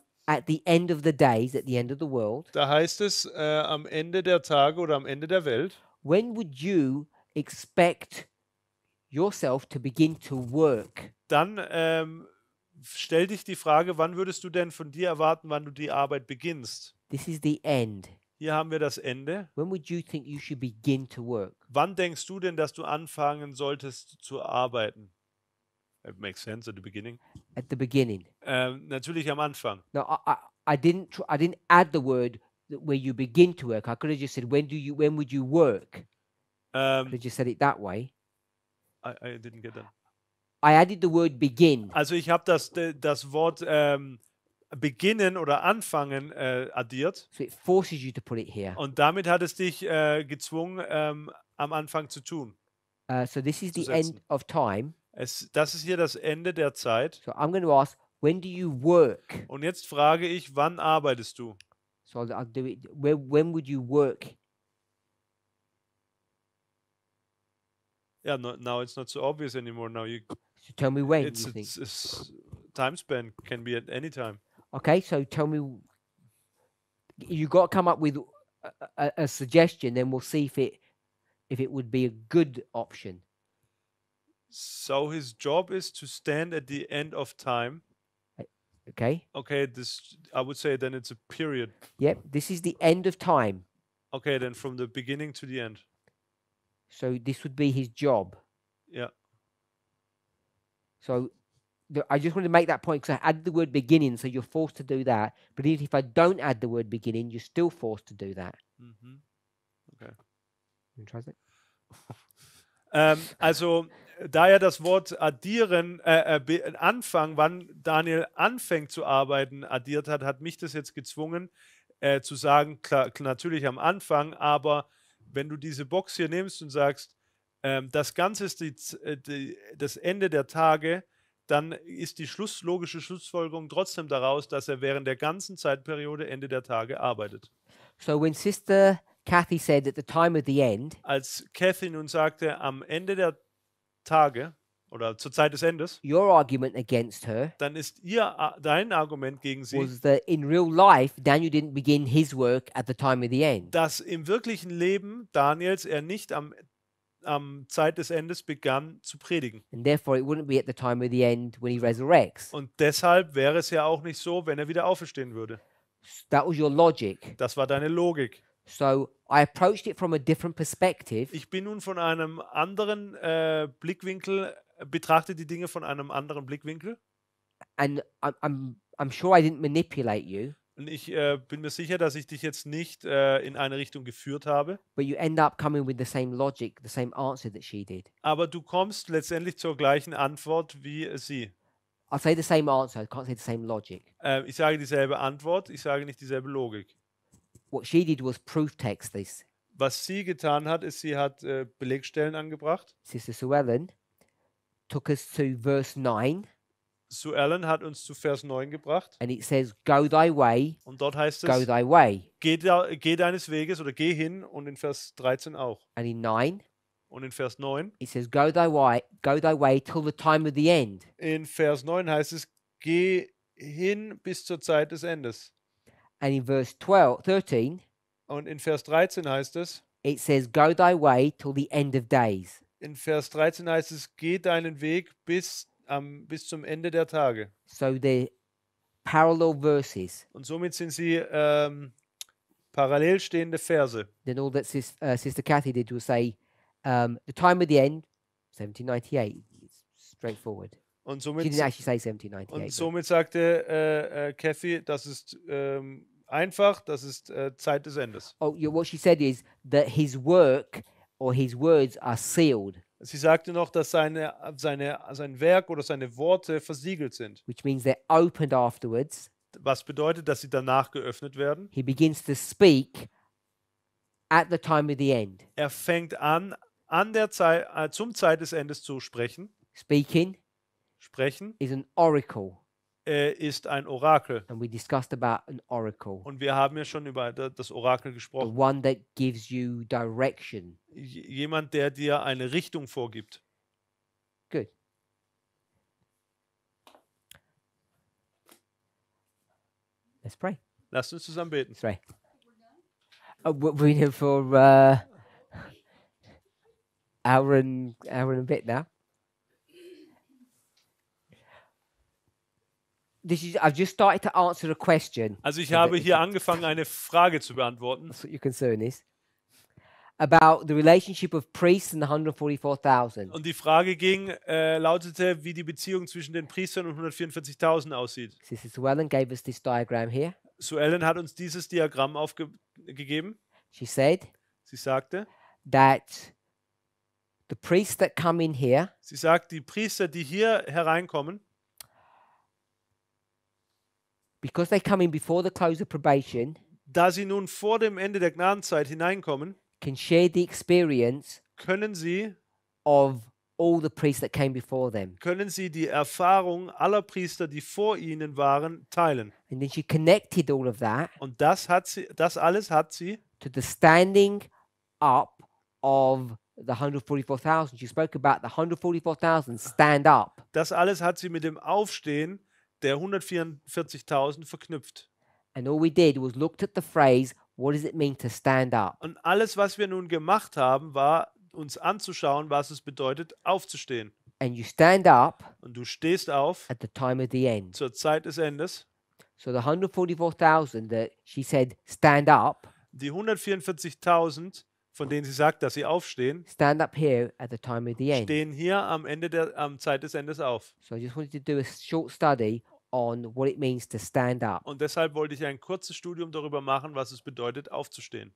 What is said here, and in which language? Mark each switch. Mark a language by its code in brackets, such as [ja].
[en] at the end of the days, at the end of the world, [de] Da heißt es am Ende der Tage oder am Ende der Welt. [en] when would you expect yourself to begin to work? [de] Dann stell dich die Frage, wann würdest du denn von dir erwarten, wann du die Arbeit beginnst? [en] This is the end. [de] Hier haben wir das Ende. [en] When would you think you should begin to work? [de] Wann denkst du denn, dass du anfangen solltest zu arbeiten? [en] It makes sense at the beginning. At the beginning. [de] Natürlich am Anfang. [en] No, I didn't add the word where you begin to work. I could have just said when would you work? I could have just said it that way. I didn't get that. I added the word begin. [de] Also ich habe das Wort beginnen oder anfangen addiert. [en] So it forces you to put it here. [de] Und damit hat es dich gezwungen, am Anfang zu tun. [en] So this is [de] zu [en] the end [de] setzen. [en] of time. [de] Das ist hier das Ende der Zeit. [en] So I'm going to ask, when do you work? [de] Und jetzt frage ich, wann arbeitest du? [en] So I'll do it. When would you work? Yeah, now it's not so obvious anymore. Now So tell me when you think. it's time span can be at any time. Okay, so tell me. You got to come up with a suggestion. Then we'll see if it would be a good option. So his job is to stand at the end of time. Okay. Okay, I would say then it's a period. Yep. This is the end of time. Okay, then from the beginning to the end. So this would be his job. Yeah. So I just want to make that point because I added the word beginning, so you're forced to do that. But even if I don't add the word beginning, you're still forced to do that. Mhm. Okay. You translate? [de] Also, da er das Wort addieren, Anfang, wann Daniel anfängt zu arbeiten, addiert hat, hat mich das jetzt gezwungen, zu sagen, klar, natürlich am Anfang, aber wenn du diese Box hier nimmst und sagst, das Ganze ist das Ende der Tage, dann ist die logische Schlussfolgerung trotzdem daraus, dass er während der ganzen Zeitperiode Ende der Tage arbeitet. [en] So when Sister Kathy said at the time of the end, [de] Als Kathy nun sagte, am Ende der Tage oder zur Zeit des Endes, [en] your argument against her [de] dann ist dein Argument gegen sie, [en] was that in real life, Daniel didn't begin his work at the time of the end. [de] dass im wirklichen Leben Daniels er nicht am Zeit des Endes begann zu predigen. [en] And therefore, it wouldn't be at the time of the end when he resurrects. [de] Und deshalb wäre es ja auch nicht so, wenn er wieder auferstehen würde. [en] That was your logic. [de] Das war deine Logik. [en] So I approached it from a different perspective. [de] Ich bin nun von einem anderen Blickwinkel, betrachte die Dinge von einem anderen Blickwinkel. [en] And I'm sure I didn't manipulate you, [de] Und ich bin mir sicher, dass ich dich jetzt nicht in eine Richtung geführt habe. [en] but you end up coming with the same logic, the same answer that she did. [de] Aber du kommst letztendlich zur gleichen Antwort wie sie. [en] I'll say the same answer. I can't say the same logic. [de] Ich sage dieselbe Antwort, ich sage nicht dieselbe Logik. [en] What she did was proof text this. [de] Was sie getan hat, ist, sie hat Belegstellen angebracht. [en] Sister Sue Ellen took us to verse 9, [de] Sue Ellen hat uns zu Vers 9 gebracht. [en] and it says, "Go thy way, [de] Und dort heißt [en] go [de] es, [en] thy way." [de] geh deines Weges oder geh hin. Und in Vers 13 auch. [en] And in 9, [de] Und in Vers 9. [en] it says, go thy way till the time of the end." [de] In Vers 9 heißt es, geh hin bis zur Zeit des Endes. [en] And in verse 13, [de] Und in Vers 13 heißt es, [en] it says, "Go thy way till the end of days." [de] in Vers 13 heißt es, geh deinen Weg bis zum Ende der Tage. [en] So they're parallel verses. [de] Und somit sind sie parallel stehende Verse. [en] Then all that Sister Kathy did was say, the time of the end, 1798. It's straightforward. [de] Und [en] She [de] somit, [en] didn't actually say 1798. [de] und [en] but- [de] somit sagte Kathy, das ist einfach, das ist Zeit des Endes. [en] Oh, yeah, what she said is that his work or his words are sealed, [de] Sie sagte noch, dass sein Werk oder seine Worte versiegelt sind. [en] which means they're opened afterwards. [de] Was bedeutet, dass sie danach geöffnet werden? [en] He begins to speak at the time of the end. [de] Er fängt an der Zeit, zum Zeit des Endes zu sprechen. [en] Speaking [de] Sprechen [en] is an oracle, [de] ist ein Orakel. [en] and we discussed about an oracle, [de] Und wir haben ja schon über das Orakel [en] the [de] gesprochen. [en] one that gives you direction. [de] Jemand, der dir eine Richtung vorgibt. [en] Good. Let's pray. [de] Lasst uns zusammen beten. [en] Let's pray. We're here for hour and a bit now. I've just started to answer a question. [de] Also ich habe hier angefangen, eine Frage zu beantworten. [en] That's what your concern is. About the relationship of priests and the 144,000. [de] Und die Frage lautete, wie die Beziehung zwischen den Priestern und 144.000 aussieht. [en] Sister Suellen gave us this diagram here. [de] Suellen hat uns dieses Diagramm gegeben. [en] She said [de] Sie sagte, [en] that the priests that come in here, [de] sie sagt, die Priester, die hier hereinkommen, [en] because they come in before the close of probation, [de] da sie nun vor dem Ende der Gnadenzeit hineinkommen, [en] can share the experience [de] können sie [en] of all the priests that came before them. [de] die Erfahrung aller Priester, die vor ihnen waren, teilen. [en] And then she connected all of that [de] Und das alles hat sie [en] to the standing up of the 144,000. She spoke about the 144,000 stand up. [de] Das alles hat sie mit dem Aufstehen der 144.000 verknüpft. [en] And all we did was looked at the phrase, what does it mean to stand up? [de] Und alles, was wir nun gemacht haben, war uns anzuschauen, was es bedeutet, aufzustehen. [en] And you stand up [de] Und du stehst auf [en] at the time of the end. [de] zur Zeit des Endes. [en] So the 144,000 that she said stand up, [de] Die 144.000, von denen sie sagt, dass sie aufstehen, [en] stand up here at the time of the end. [de] stehen hier am Zeit des Endes auf. [en] So I just wanted to do a short study on what it means to stand up [de] Und deshalb wollte ich ein kurzes Studium darüber machen, was es bedeutet, aufzustehen.